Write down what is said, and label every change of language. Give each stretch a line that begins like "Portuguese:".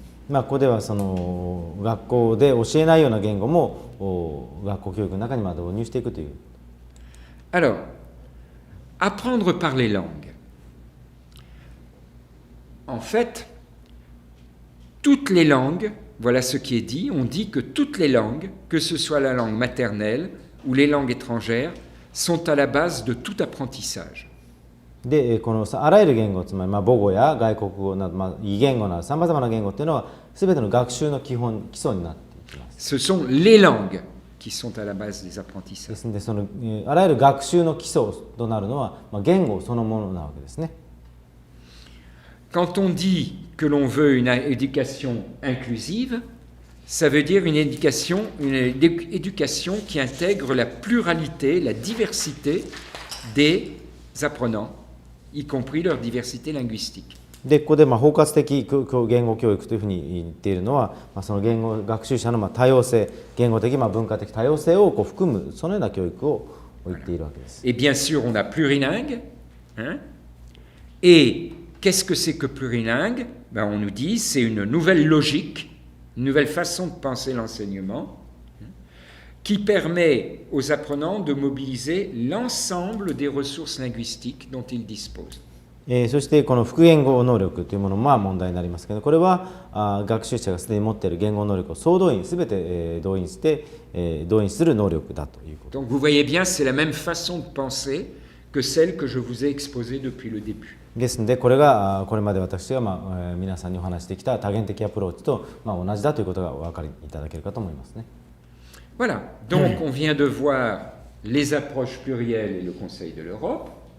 Japanese: ここではその学校で教えないような言語も学校教育の中に導入していくという。
French: Alors, apprendre par les langues. En fait, toutes les langues, voilà ce qui est dit, on dit que toutes les langues, que ce soit la langue maternelle ou les langues étrangères, sont à la base de tout apprentissage.
Japanese: でこのあらゆる言語、つまり母語や外国語など、異言語などさまざまな言語というのは全ての学習の基礎になっていきます。
French: Ce sont les langues qui sont à la base des apprentissages.
Japanese: ですのでそのあらゆる学習の基礎となるのは言語そのものなわけですね。
French: Quand on dit que l'on veut une éducation inclusive, ça veut dire une éducation qui intègre la pluralité, la diversité des apprenants, y compris leur diversité linguistique.
Japanese: でここで包括的言語教育というふうに言っているのは、その言語学習者の多様性、言語的文化的多様性を含むそのような教育を言っているわけです。
French: Et bien sûr, on a plurilingue. Et qu'est-ce que c'est que plurilingue? On nous dit c'est une nouvelle logique, une nouvelle façon de penser l'enseignement qui permet aux apprenants de mobiliser l'ensemble des ressources linguistiques dont ils disposent.
Japanese: そしてこの複言語能力というものも問題になりますけど、これは学習者がすでに持っている言語能力を総動員すべて動員する能力だということ。
French: Donc vous voyez bien, c'est la même façon de penser que celle que je vous ai exposée depuis le début.
Japanese: ですのでこれがこれまで私が皆さんにお話してきた多元的アプローチと同じだということがお分かりいただけるかと思いますね。
French: Voilà, donc on vient de voir les approches plurielles et le Conseil de l'Europe.